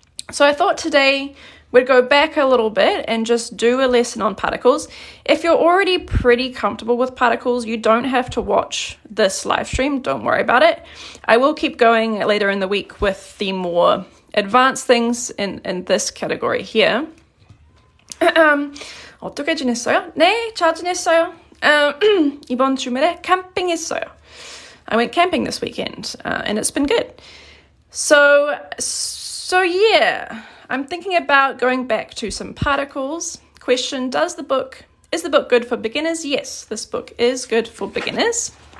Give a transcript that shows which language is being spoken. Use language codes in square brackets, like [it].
[en] So I thought today we'd go back a little bit and just do a lesson on particles. If you're already pretty comfortable with particles, you don't have to watch this live stream. Don't worry about it. I will keep going later in the week with the more advanced things in this category here. [ko] 어떻게 지냈어요? 네, 잘 지냈어요. 이번 주말에 캠핑했어요. [en] I went camping this weekend, and it's been good. So yeah, I'm thinking about going back to some particles. Question, is the book good for beginners? Yes, this book is good for beginners.